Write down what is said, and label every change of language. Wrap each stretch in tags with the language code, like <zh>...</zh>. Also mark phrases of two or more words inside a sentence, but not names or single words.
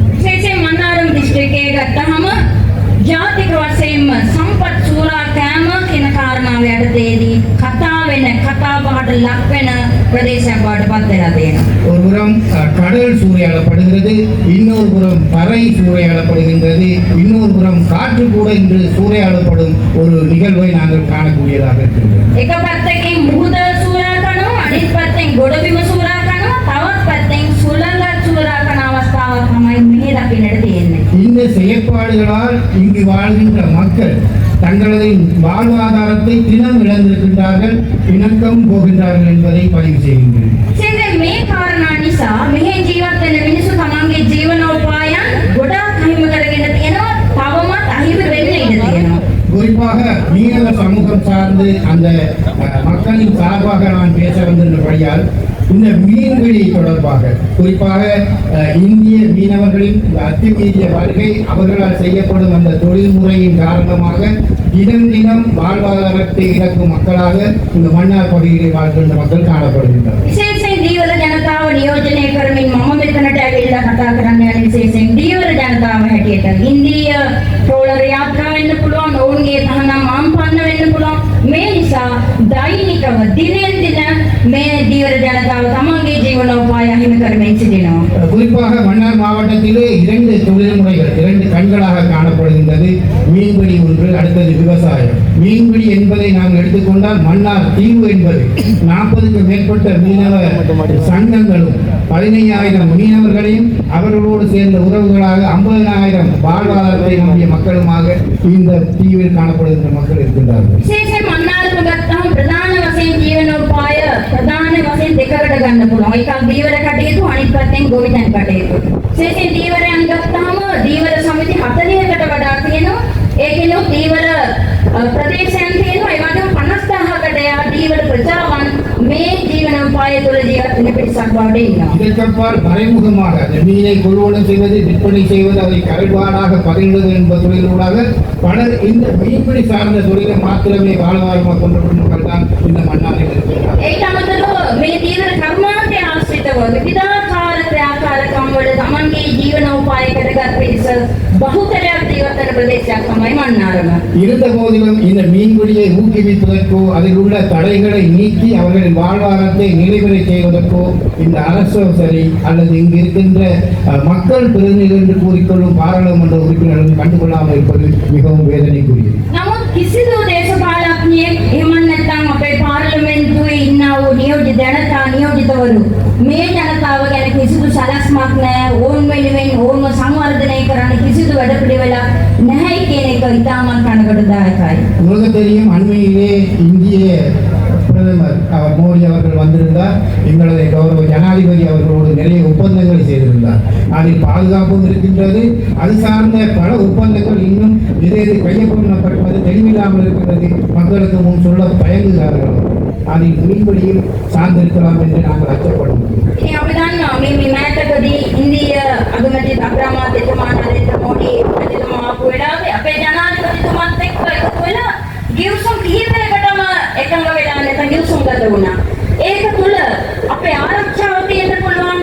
<si>මන්නාරම් දිස්ත්‍රික්කයේ ගත්තහම ජාතික වශයෙන්ම සම්පත් සූරා කෑම කියන කාරණාව යටතේදී කතා වෙන කතා බහට ලක් වෙන ප්‍රදේශයක් බවට පත් වෙලා තියෙනවා.</si> <ta>ஒரு புறம் கடல் சூறையாடப்படுகிறது, இன்னொரு புறம் தரை சூறையாடப்படுகின்றது, இன்னொரு புறம் காற்று கூட இன்று சூறையாடப்படும் ஒரு நிகழ்வை நாங்கள் காணக்கூடியதாக இருக்கின்றது.</ta> <si>එක පැත්තකින් මුහුද සූරා කරනවා, අනිත් පැත්තෙන් ගොඩබිම සූරා කරනවා, තවත් පැත්තෙන් සුළඟ සූරා කරන අවස්ථාවක් තමයි මේ දකින්නට තියෙන්නේ.</si> <ta>இந்த செயற்பாடுகளால் இங்கு வாழ்கின்ற மக்கள் தங்களது வாழ்வாதாரத்தை தினம் இழந்திருக்கின்றார்கள், இணக்கம் போகின்றார்கள் என்பதை பதிவு செய்கின்றனர்.</ta> <si>ඉතින් මේ කාරණා නිසා මෙහි ජීවත් වෙන මිනිස්සු තමන්ගේ ජීවනෝපායන් ගොඩාක් අහිමි කරගෙන තියෙනවා, තවමත් අහිමි වෙන්න ඉඩ තියෙනවා.</si> <ta>குறிப்பாக மீனவ சமூகம் சார்ந்து அந்த மக்களின் சார்பாக நான் பேச வந்திருந்தபடியால் இந்த மீன்பிடி தொடர்பாக குறிப்பாக இந்திய மீனவர்களின் இந்த அத்துமீறிய வருகை அவர்களால் செய்யப்படும் அந்த தொழில்முறையின் காரணமாக தினம் தினம் வாழ்வாதாரத்தை இழக்கும் மக்களாக இந்த மன்னார் பகுதியில் வாழ்கின்ற மக்கள் காணப்படுகின்றனர்.</ta> <si>විශේෂයෙන් දීවර ජනතාව නියෝජනය කරමින් මම මෙතනට ඇවිල්ලා කතා කරන්න යන විශේෂයෙන් දීවර ජනතාව හැටියට ඉන්දිය ට්‍රෝලර් යාත්‍රා වෙන්න පුළුවන්, ඔවුන්ගේ තහනම් ආම්පන්න වෙන්න පුළුවන්. මේ නිසා දෛනිකව දිනෙන් දින මේ දීවර ජනතාව තමන්ගේ ජීවනෝපාය අහිමි කරමින් සිටිනවා.</si> <ta>குறிப்பாக மன்னார் மாவட்டத்திலே இரண்டு தொழில்முறைகள் இரண்டு கண்களாக காணப்படுகின்றது. மீன்பிடி ஒன்று, அடுத்தது விவசாயம். மீன்பிடி என்பதை நாம் எடுத்துக்கொண்டால் மன்னார் தீவு என்பது 40க்கும் மேற்பட்ட மீனவ சங்கங்களும் 15,000 மீனவர்களையும் அவர்களோடு சேர்ந்த உறவுகளாக 50,000 வாழ்வாதாரத்தை நம்பிய மக்களுமாக இந்த தீவில் காணப்படுகின்ற மக்கள் இருக்கின்றார்கள்.</ta> <si>විශේෂයෙන් මන්නාරම ගත්තාම ප්‍රධාන වශයෙන් ජීවනෝපාය ප්‍රධාන වශයෙන් දෙකකට ගන්න පුළුවන්. එකක් දීවර කටයුතු, අනිත් පැත්තෙන් ගොවිතැන් කටයුතු. විශේෂයෙන් දීවරයන් ගත්තාම දීවර සමිති 40කට වඩා තියෙනවා. ඒකෙනු දීවර ප්‍රදේශයන් තියෙනවා. ඒ වගේම 50,000කට යා දීවර ප්‍රජාවන් මේ ජීවනෝපාය තුළ ජීවත් වෙන පිරිසක් බවට ඉන්නවා.</si> <ta>இதற்கப்பால் மறைமுகமாக அந்த மீனை கொள்வனம் செய்வது, விற்பனை செய்வது, அதை கரைபாடாக பகிர்வது என்பது தொழிலூடாக பலர் இந்த மீன்பிடி சார்ந்த தொழிலை மாத்திரமே வாழ்வாதாரமாக கொண்டிருக்கும் மக்கள் தான் இந்த மன்னாரில் இருக்கிறார்.</ta> <si>ඒට අමතරව මේ දීවර කර්මාන්තය ආශ්‍රිතව විවිධාකාර ක්‍රියාකාරකම් වල තමන්ගේ ජීවනෝපාය කරගත් පිරිස බහුතරයක් ජීවත් වෙන ප්‍රදේශයක් තමයි මන්නාරම.</si> <ta>இருந்த போதிலும் இந்த மீன்பிடியை ஊக்குவிப்பதற்கோ அதில் உள்ள தடைகளை நீக்கி அவர்களின் வாழ்வாதாரத்தை நிறைவேற செய்வதற்கோ இந்த அரசோ சரி அல்லது இங்கு இருக்கின்ற மக்கள் பிரதிநிதிகள் என்று கூறிக்கொள்ளும் பாராளுமன்ற உறுப்பினர்கள் கண்டுகொள்ளாமல் இருப்பது மிகவும் வேதனைக்குரியது.</ta> <si>නමුත් කිසිදු දේශපාලඥයෙක් එහෙම නැත්නම් අපේ පාර්ලිමේන්තුවේ ඉන්නා වූ නියෝජිත ජනතා නියෝජිතවරු මේ ජනතාව ගැන කිසිදු සලස්මක් නැහැ, ඕන් වෙනුවෙන් ඕන්ව සංවර්ධනය කරන්න කිසිදු වැඩපිළිවෙලක් නැහැ කියන එක ඉතාමත් කනගාටුදායකයි.</si> <ta>உங்களுக்கு தெரியும், அண்மையிலே இந்திய பிரதமர் மோடி அவர்கள் வந்திருந்தார். எங்களது கௌரவ ஜனாதிபதி அவர்களோடு நிறைய ஒப்பந்தங்கள் செய்திருந்தார். அதில் பாதுகாப்பும் இருக்கின்றது. அது சார்ந்த பல ஒப்பந்தங்கள் இன்னும் எது கையொப்பமிடப்பட்டது தெளிவில்லாமல் இருக்கின்றது. மக்களுக்கு முன் சொல்ல தயங்குகிறார்கள். அதில் மீன்பிடியில் சார்ந்திருக்கலாம் என்று நாங்கள் அச்சப்படுகிறோம்.</ta> <si>ඉතින් අපි දන්නවා මේ මෑතකදී ඉන්දිය අගමැති අග්‍රාමාත්‍යතුමා නරේන්ද්‍ර මෝඩි මැතිතුමා ආපු වෙලාවේ අපේ ජනාධිපතිතුමත් එක්ක එකතු වෙලා ගිවිසුම් කිහිපයකටම එකඟ වෙලා නැත්නම් ගිවිසුම් ගත වුණා. ඒක තුළ අපේ ආරක්ෂාව තියෙන්න පුළුවන්.</si>